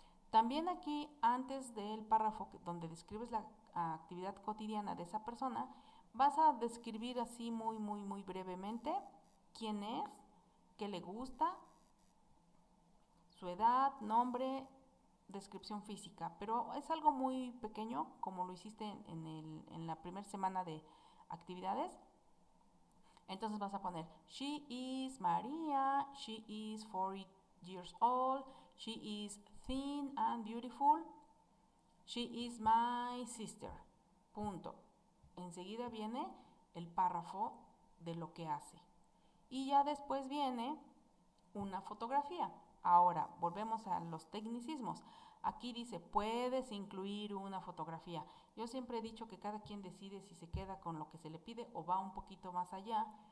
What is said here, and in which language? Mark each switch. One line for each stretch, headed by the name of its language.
Spanish: También aquí, antes del párrafo donde describes la actividad cotidiana de esa persona, vas a describir así muy brevemente quién es, qué le gusta, su edad, nombre, descripción física, pero es algo muy pequeño, como lo hiciste en la primera semana de actividades. Entonces vas a poner,
English: she is Maria, she is 40 years old, she is thin and beautiful, she is my sister.
Spanish: Punto. Enseguida viene el párrafo de lo que hace. Y ya después viene una fotografía. Ahora, volvemos a los tecnicismos. Aquí dice, puedes incluir una fotografía. Yo siempre he dicho que cada quien decide si se queda con lo que se le pide o va un poquito más allá.